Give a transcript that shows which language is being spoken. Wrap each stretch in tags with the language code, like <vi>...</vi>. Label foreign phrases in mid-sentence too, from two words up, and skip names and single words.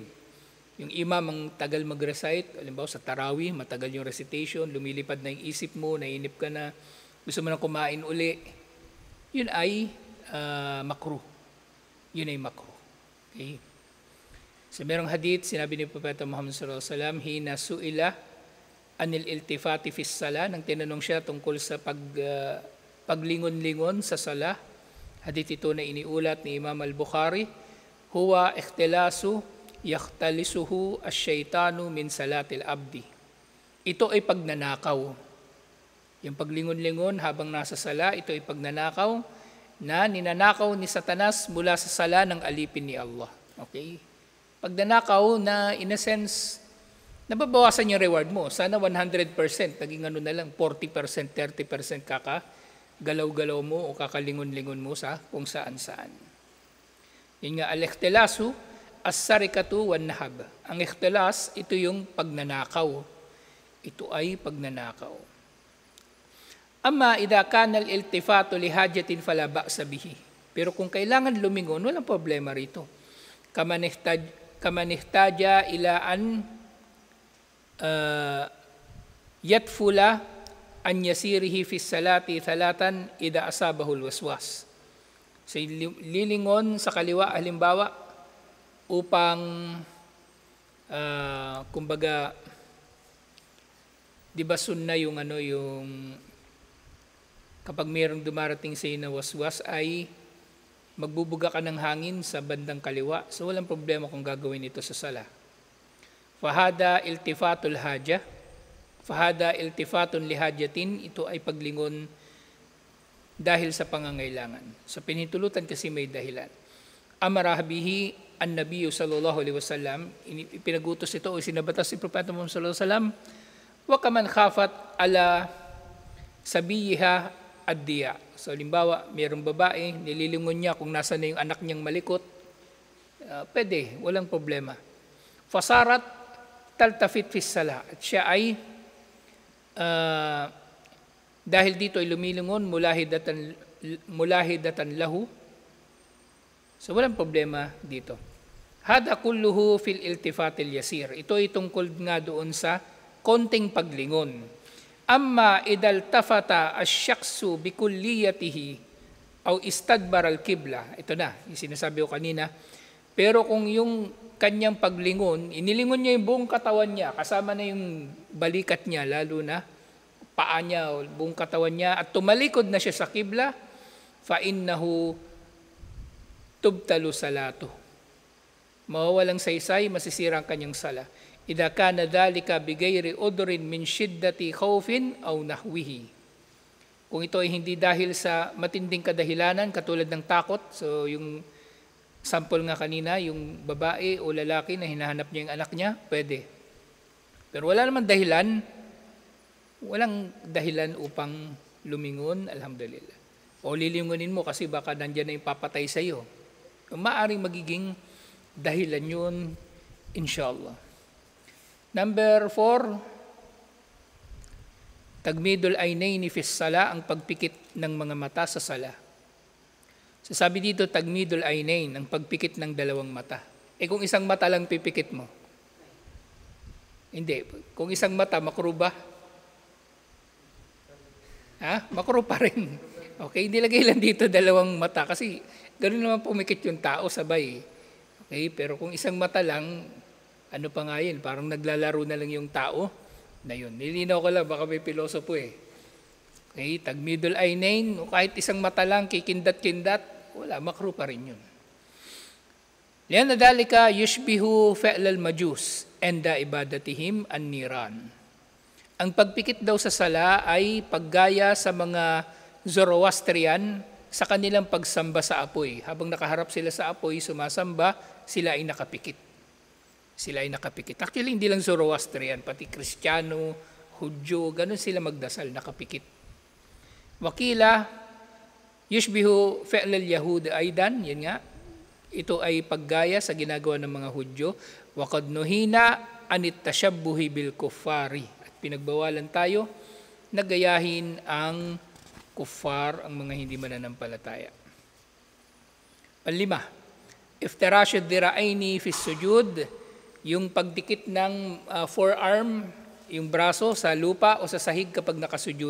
<tl>Yung imam ang tagal mag-recite, halimbawa sa tarawih, matagal yung recitation, lumilipad na yung isip mo, naiinip ka na, gusto mo na kumain uli, yun ay makruh. Yun ay makruh. Okay? So merong hadith, sinabi ni Propeta Muhammad</tl> <ar>صلى الله عليه وسلم, حين سئل عن الالتفات في الصلاة,</ar> <tl>nang tinanong siya tungkol sa paglingon-lingon sa sala. Hadith ito na iniulat ni Imam Al-Bukhari,</tl> <ar>هو اختلاس يختلسه الشيطان من صلاة العبد.</ar> <tl>Ito ay pagnanakaw. Yung paglingon-lingon habang nasa sala, ito ay pagnanakaw na ninanakaw ni Satanas mula sa sala ng alipin ni Allah. Okay? Pagnanakaw na</tl> <en>in a sense,</en> <tl>nababawasan yung reward mo. Sana 100%, naging ano na lang, 40%, 30% galaw-galaw mo o kakalingon-lingon mo sa kung saan-saan. Yun nga,</tl> <ar>الاختلاس, السرقة والنهب.</ar> <tl>Ang ikhtilas, ito yung pagnanakaw. Ito ay pagnanakaw.</tl> <ar>أما إذا كان الالتفات لحاجة فلا بأس به.</ar> <tl>Pero kung kailangan lumingon, walang problema rito.</tl> <ar>كمن احتاج إلى أن يتفل عن يساره في الصلاة ثلاثا إذا أصابه الوسواس.</ar> <tl>So lilingon sa kaliwa halimbawa upang kumbaga, di ba sunna yung kapag mayroong dumarating sa iyo na waswas ay magbubuga ka ng hangin sa bandang kaliwa. So walang problema kung gagawin ito sa sala.</tl> <ar>فهذا التفات الحاجة. فهذا التفات لحاجة.</ar> <tl>Ito ay paglingon dahil sa pangangailangan. Sa pinhintulutan kasi may dahilan.</tl> <ar>أمره به النبي صلى الله عليه وسلم.</ar> <tl>Ipinagutos ito o sinabatas si Propeta Muhammad</tl> <ar>صلى الله عليه وسلم. وكمن خافت على صبيها الضياع.</ar> <tl>So, halimbawa, mayroong babae, nililingon niya kung nasa na yung anak niyang malikot, pwede, walang problema.</tl> <ar>فصارت تلتفت في الصلاة.</ar> <tl>At siya ay, dahil dito ay lumilingon,</tl> <ar>ملاحظة له.</ar> <tl>So, walang problema dito.</tl> <ar>هذا كله في الالتفات اليسير.</ar> <tl>Ito ay tungkol nga doon sa konting paglingon.</tl> <ar>أما إذا التفت الشخص بكليته أو استدبر القبلة.</ar> <tl>Ito na, yung sinasabi ko kanina. Pero kung yung kanyang paglingon, inilingon niya yung buong katawan niya, kasama na yung balikat niya, lalo na paa niya o buong katawan niya, at tumalikod na siya sa qibla,</tl> <ar>فإنه تبطل صلاته.</ar> <tl>mawawalang saysay, masisira ang kanyang sala.</tl> <ar>إذا كان ذلك بغير عذر من شدة خوف أو نحوه.</ar> <tl>Kung ito ay hindi dahil sa matinding kadahilanan, katulad ng takot, so yung sample nga kanina, yung babae o lalaki na hinahanap niya yung anak niya, pwede. Pero wala naman dahilan, walang dahilan upang lumingon, alhamdulillah. O lilingunin mo kasi baka nandiyan na yung papatay sa iyo. Maaring magiging dahilan yun, inshallah. Number 4,</tl> <ar>تغميض العينين في الصلاة,</ar> <tl>ang pagpikit ng mga mata sa sala. So sabi dito,</tl> <ar>تغميض العينين,</ar> <tl>ang pagpikit ng dalawang mata. Kung isang mata lang pipikit mo? Hindi. Kung isang mata, makruh ba? Makruh pa rin. Okay, nilagay lang dito dalawang mata kasi ganoon naman pumikit yung tao sabay. Okay, pero kung isang mata lang, ano pa nga yun, parang naglalaro na lang yung tao na yun. Nilinaw ko lang, baka may pilosopo eh. Okay,</tl> <ar>تغميض العينين,</ar> <tl>kahit isang mata lang, kikindat-kindat, wala, makruh pa rin yun.</tl> <ar>لأن ذلك يشبه فعل المجوس عند عبادتهم النيران.</ar> <tl>Ang pagpikit daw sa sala ay paggaya sa mga Zoroastrian sa kanilang pagsamba sa apoy. Habang nakaharap sila sa apoy, sumasamba, sila ay nakapikit. Sila ay nakapikit. Actually, hindi lang Zoroastrian, pati Kristiyano, Hudyo, ganun sila magdasal, nakapikit.</tl> <ar>وقيل يشبه فعل اليهود أيضا,</ar> <tl>yan nga, ito ay paggaya sa ginagawa ng mga Hudyo.</tl> <ar>وقد نهينا عن التشبه بالكفار.</ar> <tl>At pinagbawalan tayo, nagayahin ang kuffar, ang mga hindi mananampalataya. 5,</tl> <ar>افتراش الذراعين في السجود,</ar> <tl>yung pagdikit ng forearm, yung braso sa lupa o sa sahig kapag nakasujud.</tl>